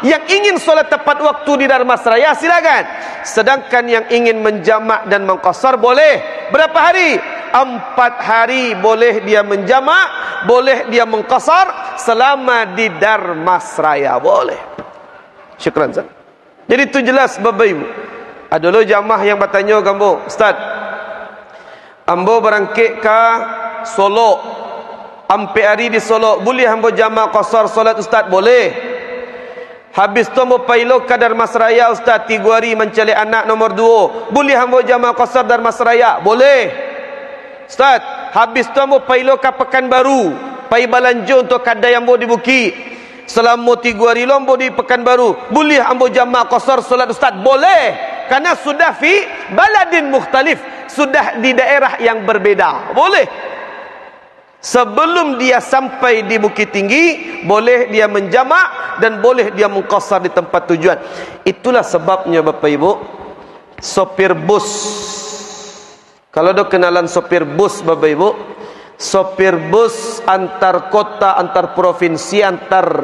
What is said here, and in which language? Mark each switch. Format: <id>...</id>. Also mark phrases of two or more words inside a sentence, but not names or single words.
<id>Yang ingin solat tepat waktu di Dharmasraya silakan. Sedangkan yang ingin menjamak dan mengqasar boleh. Berapa hari? 4 hari boleh dia menjamak, boleh dia mengqasar selama di Dharmasraya boleh.</id> <ar>Syukran Ustaz.</ar> <id>Jadi itu jelas Bapak Ibu. Ada lo jamaah yang bertanya kamu,</id> <min>Ustaz, ambo berangkit ke Solo, 4 hari di Solo, boleh ambo jamak qasar solat Ustaz? Boleh. Habis tu ambo pailo ke Dharmasraya Ustaz, 3 hari mencari anak nombor 2, boleh ambo jamak qasar Dharmasraya?</min> <id>Boleh.</id> <min>Ustaz, habis tu ambo pailo ke Pekanbaru, pai balanjo untuk kadai ambo di Bukit, selama 3 hari lombo di Pekanbaru, boleh ambo jamak qasar solat Ustaz?</min> <id>Boleh. Karena sudah</id> <ar>في بلدٍ مختلف,</ar> <id>sudah di daerah yang berbeda. Boleh. Sebelum dia sampai di Bukit Tinggi, boleh dia menjamak dan boleh dia mengqasar di tempat tujuan. Itulah sebabnya Bapak Ibu, sopir bus, kalau ada kenalan sopir bus Bapak Ibu, sopir bus antar kota, antar provinsi, antar</id>